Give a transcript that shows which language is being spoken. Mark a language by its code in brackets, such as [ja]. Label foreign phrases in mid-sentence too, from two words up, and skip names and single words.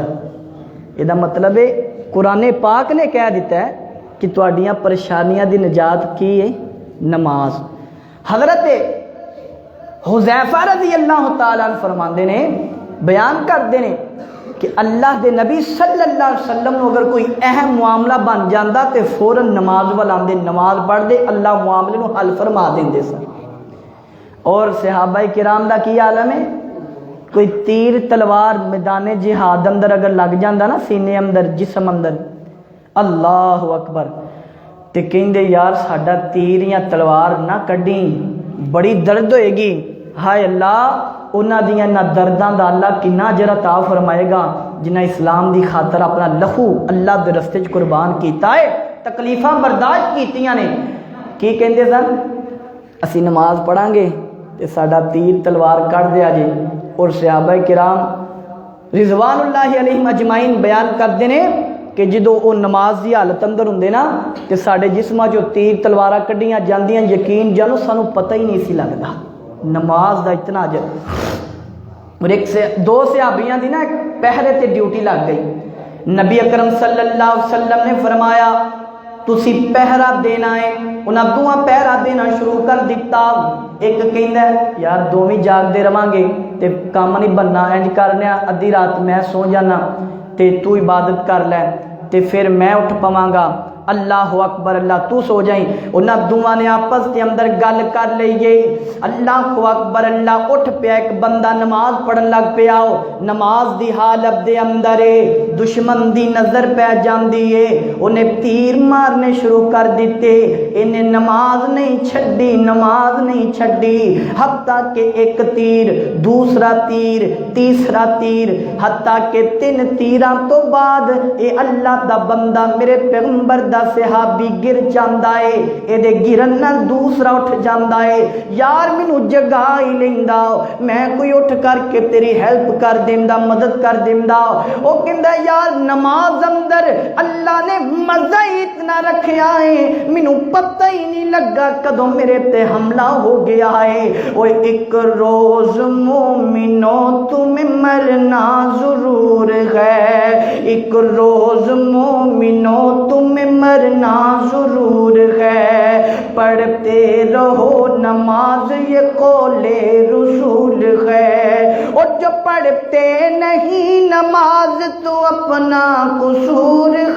[pa] یہ مطلب ہے قرآن پاک نے کہہ دیتا ہے کہ تواڈیاں پریشانیاں دی نجات کی ہے نماز۔ حضرت حذیفہ [ar] رضی اللہ تعالیٰ عنہ [pa] فرماندے نے، بیان کردے نے کہ اللہ دے نبی [ar] صلی اللہ علیہ وسلم [pa] نو اگر کوئی اہم معاملہ بن جاندہ تے فوراً نماز والا آندے، نماز پڑھ دے، اللہ معاملے نو حل فرما دیندے سن۔ اور صحابہ کرام دا کی عالم ہے، کوئی تیر تلوار میدان جہاد اندر اگر لگ جاندہ نا، سینے اندر، جسم اندر، [ar] اللہ اکبر، [pa] تے کہندے یار ساڈا تیر یا تلوار نہ کڈیں، بڑی درد ہوئے گی۔ ہائے اللہ، انہاں دیاں نہ درداں دا اللہ کنا اجر عطا فرمائے گا جنہاں اسلام دی خاطر اپنا لہو اللہ دے رستے چ قربان کیتا ہے، تکلیفاں برداشت کیتیاں نے۔ کی کہندے سن؟ اسی نماز پڑھاں گے تے ساڈا تیر تلوار کٹ دیا جے۔ اور صحابہ کرام [ar] رضوان اللہ علیہم اجمعین [pa] بیان کردے نے کہ جدو وہ نماز دی حالت اندر ہوندے نا تے ساڈے جسماں جو تیر تلواراں کڈیاں جاندیاں، یقین جانو سانو پتہ ہی نہیں سی لگدا، نماز دا اتنا اجر۔ اور دو صحابیاں دی نا پہرے تے ڈیوٹی لگ گئی، نبی اکرم [ar] صلی اللہ علیہ وسلم [pa] نے فرمایا تسی پہرا دینا ہے، انہاں دوہاں پہرا دینا شروع کر دیتا۔ ایک کہندا ہے یار دوویں جاگدے رہاں گے تے کام نہیں بننا، انج کرنے ادھی رات میں سو جانا تے تو عبادت کر لے تے پھر میں اٹھ پواں گا، [ar] اللہ اکبر، [pa] اللہ تو سو جائیں۔ انہاں دوواں نے آپس کے اندر گل کر لئیے، [ar] اللہ اکبر، [pa] اللہ اٹھ پیا، ایک بندہ نماز پڑھن لگ پیا، نماز دی حالت دے اندر دشمن دی نظر پہ جاندی ہے، انہیں تیر مارنے شروع کر دیتے، انہیں نماز نہیں چھڈی، نماز نہیں چھڈی، حتیٰ کہ ایک تیر، دوسرا تیر، تیسرا تیر، حتیٰ کہ 3 تیراں تو بعد اے اللہ دا بندہ میرے پیغمبر دا صحابی گر جاندا ہے، اے دے گرن نال دوسرا اٹھ جاندا ہے، یار مینوں جگا ہی لیندا، میں کوئی اٹھ کر کے تیری ہیلپ کر دیندا، مدد کر دیندا۔ او کہندا یار نماز اندر اللہ نے مزہ ہی اتنا رکھیا ہے، مینوں پتہ ہی نہیں لگا کدوں میرے تے حملہ ہو گیا ہے۔ [ur] او ایک روز مومنوں تمہیں مرنا ضرور ہے، ایک روز مومنوں تمہیں مرنا ضرور ہے، پڑھتے رہو نماز یہ قول رسول ہے، اور جو پڑھتے نہیں نماز تو اپنا قصور